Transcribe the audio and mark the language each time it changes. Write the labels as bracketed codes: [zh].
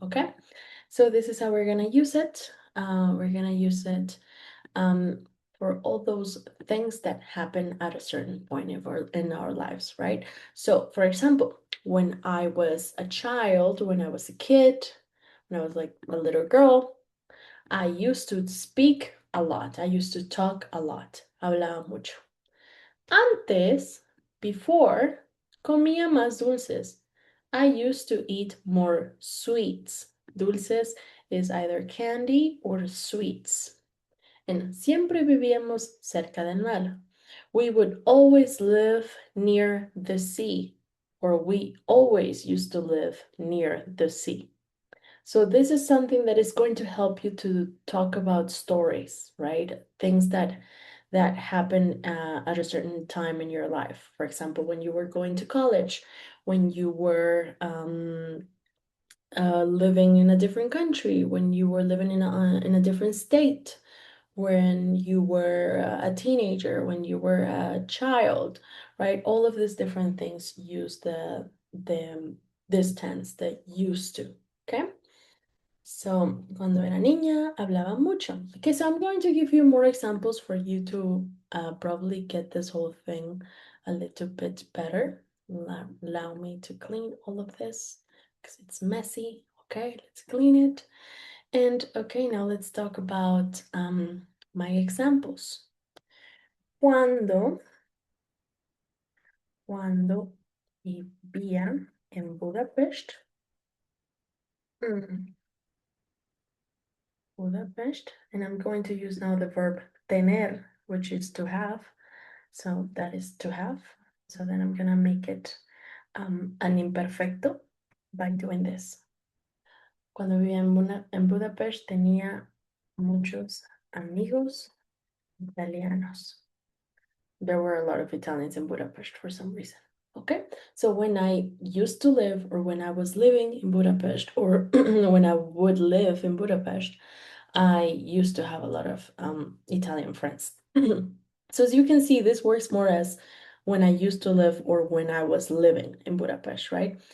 [en] Okay, so this is how we're gonna use it. We're gonna use it for all those things that happen at a certain point in our lives, right? So, for example, when I was a child, when I was a kid, when I was like a little girl, I used to speak a lot. I used to talk a lot. [es] Hablaba mucho. Antes, before, comía más dulces. [en] I used to eat more sweets. Dulces is either candy or sweets. [es] And siempre vivíamos cerca del mar. [en] We would always live near the sea, or we always used to live near the sea. So this is something that is going to help you to talk about stories, right? Things that happen at a certain time in your life. For example, when you were going to college, when you were living in a different country, when you were living in a different state, when you were a teenager, when you were a child, right? All of these different things use the this tense, the used to, okay? [es] So, cuando era niña, hablaba mucho. [en] Okay, so I'm going to give you more examples for you to probably get this whole thing a little bit better. Allow me to clean all of this because it's messy. Okay, let's clean it. And okay, now let's talk about my examples. Cuando vivía en Budapest, mm, Budapest, and I'm going to use now the verb tener, which is to have. So that is to have. So then I'm gonna make it an imperfecto by doing this. [es] Cuando vivía en Budapest tenía muchos amigos italianos. [en] There were a lot of Italians in Budapest for some reason. Okay, so when I used to live, or when I was living in Budapest, or when I would live in Budapest, I used to have a lot of Italian friends. So as you can see, this works more as when I used to live or when I was living in Budapest, right?